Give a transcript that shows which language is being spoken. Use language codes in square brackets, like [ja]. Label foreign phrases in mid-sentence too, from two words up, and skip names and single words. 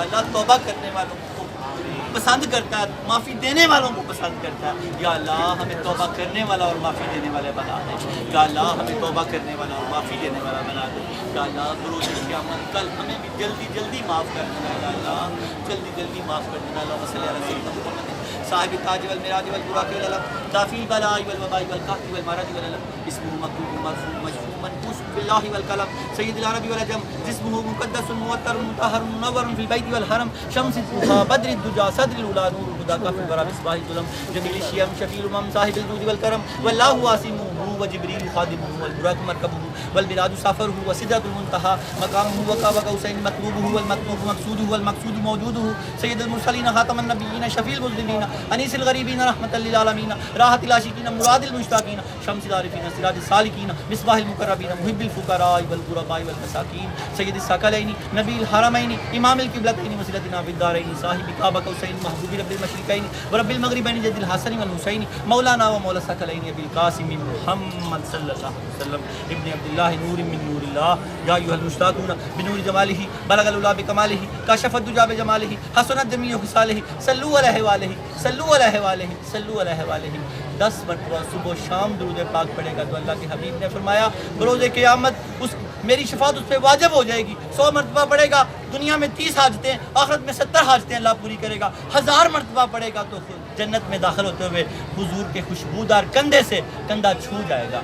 [ur] اللہ توبہ کرنے والوں کو پسند کرتا ہے, معافی دینے والوں کو پسند کرتا ہے. یا اللہ ہمیں توبہ کرنے والا اور معافی دینے والے بنا دے. یا اللہ ہمیں توبہ کرنے والا اور معافی دینے والا بنا دے. یا اللہ بروز قیامت کل ہمیں بھی جلدی جلدی معاف کر دینا. یا اللہ جلدی جلدی معاف کر دینا. [ar] اللہم صلی علی سیدنا محمد صاحب التاج والمراج والبراق والعلم دافع البلاء والوباء والقحط والمرض والألم اسمه مكتوب مرفوع مشفوع منقوش بالله والقلم سيد العرب والعجم جسمه مقدس موتر مطهر منور في البيت والحرم شمس الضحى بدر الدجى صدر الأولى نور الهدى كف الورى مصباح الظلم جميل الشيم شفيع الأمم صاحب الجود والكرم والله واسمه وجبريل خادمه والبراق مركبه والمعراج سفره وسدرة المنتهى مقامه وقاب قوسين مطلوبه والمطلوب مقصوده والمقصود موجوده سيد المرسلين خاتم النبيين شفيع المذنبين أنيس الغريبين رحمة لل العالمين راحة العاشقين مراد المشتاقين شمس العارفين سراج السالكين مصباح المقربين محب الفقراء والغرباء والمساكين سيد الثقلين نبي الحرمين إمام القبلتين وسيلتنا بالدارين صاحب قاب قوسين محبوب رب المشرقين ورب المغربين جد الحسن والحسين مولانا ومولى الثقلين أبي القاسم محمد صلى الله عليه وسلم ابن عبد الله نور من نور الله يا أيها المشتاقون بنور جماله بلغ العلى بكماله كشف الدجى بجماله حسنت جميع خصاله صلوا عليه وآله صلوا عليه وآله صلوا عليه وآله [ur] 10 مرتبہ صبح شام درود پاک پڑھے گا تو اللہ کے حبیب نے فرمایا بروز قیامت اس میری شفاعت اس پر واجب ہو جائے گی. 100 مرتبہ پڑھے گا دنیا میں 30 حاجتیں، آخرت میں 70 حاجتیں اللہ پوری کرے گا. 1000 مرتبہ پڑھے گا تو جنت میں داخل ہوتے ہوئے حضور کے خوشبودار کندھے سے کندھا چھو جائے گا.